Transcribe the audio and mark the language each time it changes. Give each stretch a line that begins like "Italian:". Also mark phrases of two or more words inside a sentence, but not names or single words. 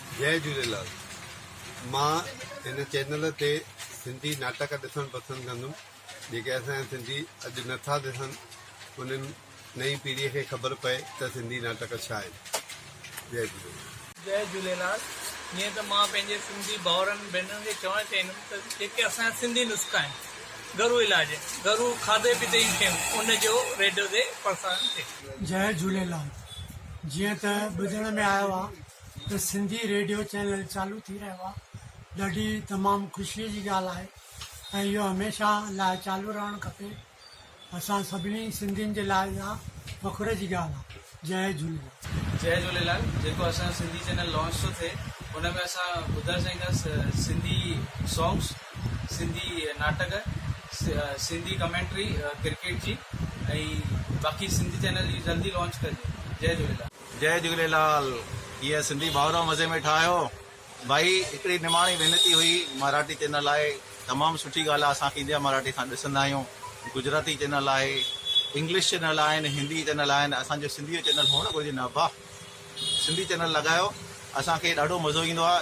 Sindhi: जय झूलेलाल। मां इन चैनल ते सिंधी नाटक ॾिसणु पसंदि कंदुमि जेके असांजा सिंधी अॼु नथा ॾिसनि, उन्हनि नई पीढ़ीअ खे ख़बर पए त सिंधी नाटक छा आहे। जय झूलेलाल। जय झूलेलाल। जीअं त मां पंहिंजे सिंधी भाउरनि भेनरुनि खे चवणु चाहींदुमि त जेके असांजा सिंधी नुस्ख़ा आहिनि, घरू इलाज, घरू खाधे पीते जी शयूं, उनजो रेडियो ते प्रसारण थिए। जय झूलेलाल। जीअं त ॿुधण में आयो आहे त सिंधी रेडियो चैनल चालू थी रहियो आहे, ॾाढी तमामु ख़ुशीअ जी ॻाल्हि आहे ऐं इहो हमेशह लाइ चालू रहणु खपे। असां सभिनी सिंधियुनि जे लाइ इहा फ़ख़ुर जी ॻाल्हि आहे। जय झूलेलाल। जय झूलेलाल। जेको असां सिंधी चैनल लॉन्च थो थिए उन में असां ॿुधणु चाहींदासीं सिंधी सॉन्ग्स, सिंधी नाटक, सिंधी कमेंट्री क्रिकेट जी, ऐं बाक़ी सिंधी चैनल जल्दी लॉन्च कजे। जय झूलेलाल। जय झूलेलाल। ये सिंधी भाउर मज़े में ठाहियो भाई। हिकिड़ी निमाणी वेनती हुई, मराठी चैनल आहे, तमामु सुठी ॻाल्हि आहे, असांखे इंडिया मराठी सां ॾिसंदा आहियूं। गुजराती चैनल आहे, इंग्लिश चैनल आहिनि, हिंदी चैनल आहिनि, असांजो सिंधी जो चैनल हुअणु घुरिजे न। वाह, सिंधी चैनल लॻायो, असांखे ॾाढो मज़ो ईंदो आहे।